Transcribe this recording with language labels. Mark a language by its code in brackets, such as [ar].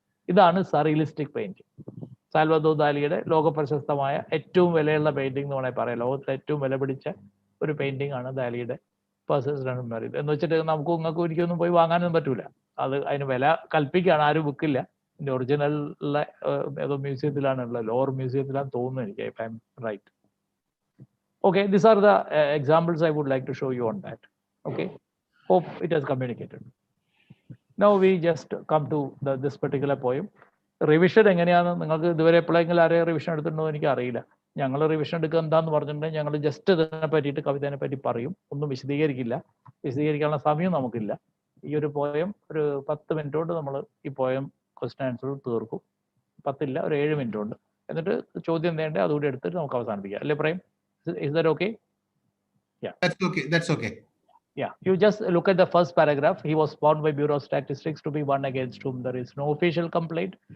[ml] ഇതാണ് surrealistic painting. Salvador ദാലിയുടെ ലോക പ്രശസ്തമായ ഏറ്റവും വിലയുള്ള പെയിന്റിംഗ് എന്ന് വേണമെങ്കിൽ പറയാം. ലോകത്തിലെ ഏറ്റവും വില പിടിച്ച ഒരു പെയിന്റിംഗ് ആണ് ദാലിയുടെ പെർസിസ്റ്റൻസ് ഓഫ് മെമ്മറി. എന്ന് വെച്ചിട്ട് നിങ്ങൾക്ക് ഒരിക്കലൊന്നും പോയി വാങ്ങാനൊന്നും പറ്റൂല. അതിന് വില കൽപ്പിക്കുകയാണ്, ആരും വിൽക്കില്ല. ഇതിന്റെ ഒറിജിനൽ ഏതോ മ്യൂസിയത്തിലാണ് ഉള്ളത്, ലോർ മ്യൂസിയത്തിലാണ് തോന്നുന്നു എനിക്ക്, [en] if I'm right. Okay, these are the examples I would like to show you on that. Okay, hope it has communicated. Now we just come to this particular poem. [ml] Revision എങ്ങനെയാണെന്ന് നിങ്ങൾക്ക് ഇതുവരെ എപ്പോഴെങ്കിലും ആരെയും revision എടുത്തിട്ടുണ്ടോ എനിക്ക് അറിയില്ല. ഞങ്ങൾ revision എടുക്കുക എന്താന്ന് പറഞ്ഞിട്ടുണ്ടെങ്കിൽ ഞങ്ങൾ ജസ്റ്റ് ഇതിനെ പറ്റിയിട്ട്, കവിതയെ പറ്റി പറയും, ഒന്നും വിശദീകരിക്കില്ല. വിശദീകരിക്കാനുള്ള സമയം നമുക്കില്ല. ഈ ഒരു പോയം ഒരു 10 മിനിറ്റ് കൊണ്ട് നമ്മൾ ഈ പോയം ക്വസ്റ്റ്യൻ ആൻസർ തീർക്കും. 10 ഇല്ല, ഒരു 7 മിനിറ്റ് കൊണ്ട്. എന്നിട്ട് ചോദ്യം വേണ്ടേ അതുകൂടി എടുത്തിട്ട് നമുക്ക് അവസാനിപ്പിക്കാം. [en] അല്ലേ Prem? Is that okay? Yeah. That's okay. Yeah, you just look at the first paragraph. He was found by Bureau of Statistics to be one against whom there is no official complaint.